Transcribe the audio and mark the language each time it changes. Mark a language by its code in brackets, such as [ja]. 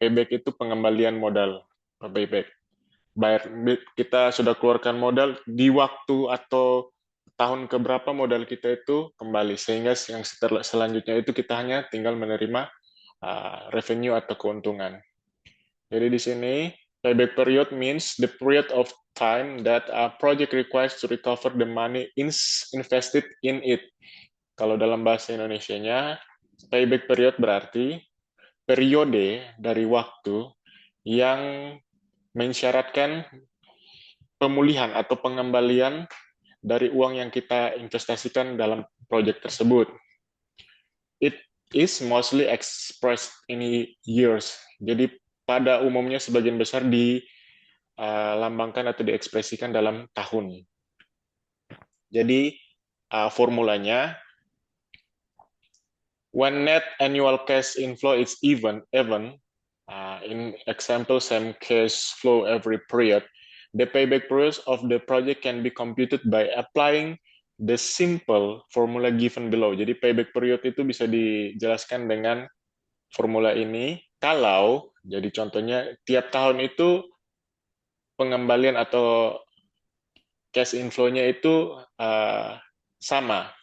[id] Payback itu pengembalian modal. Payback. Bayar, kita sudah keluarkan modal di waktu atau tahun keberapa modal kita itu kembali, sehingga yang selanjutnya itu kita hanya tinggal menerima revenue atau keuntungan. Jadi di sini [en] payback period means the period of time that a project requires to recover the money invested in it. [id] Kalau dalam bahasa Indonesianya, payback period berarti periode dari waktu yang mensyaratkan pemulihan atau pengembalian dari uang yang kita investasikan dalam proyek tersebut. [en] It is mostly expressed in years. [id] Jadi pada umumnya sebagian besar dilambangkan atau diekspresikan dalam tahun. Jadi formulanya, [en] when net annual cash inflow is even, in example same cash flow every period, the payback period of the project can be computed by applying the simple formula given below. [id] Jadi payback period itu bisa dijelaskan dengan formula ini kalau, jadi contohnya, tiap tahun itu pengembalian atau cash inflow-nya itu sama.